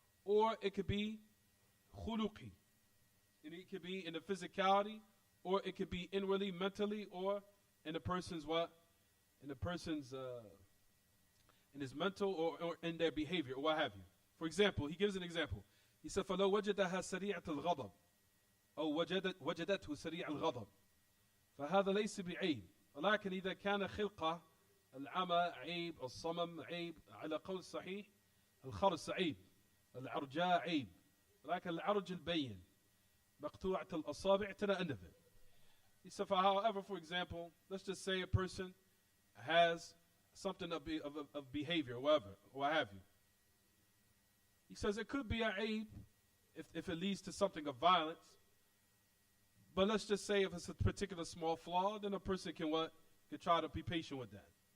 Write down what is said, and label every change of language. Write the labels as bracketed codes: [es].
[en] Or it could be khuluqi. And it could be in the physicality, or it could be inwardly, mentally, or in the person's what? In the person's, in his mental, or in their behavior, or what have you. For example, he gives an example. He said, [ar] فَلَوْ وَجَدَهَا سَرِيعَةَ الْغَضَبِ أو وجدته سريع الغضب فهذا ليس بعيب ولكن إذا كان خلقة العمى عيب الصمم عيب على قول صحيح الخرس عيب العرجاء عيب ولكن العرج البين مقطوعة الأصابع تنأنف. [en] He said, however, for example, let's just say a person has something of behavior, or whatever, or what have you. He says it could be an aib if it leads to something of violence. But let's just say if it's a particular small flaw, then a person can try to be patient with that.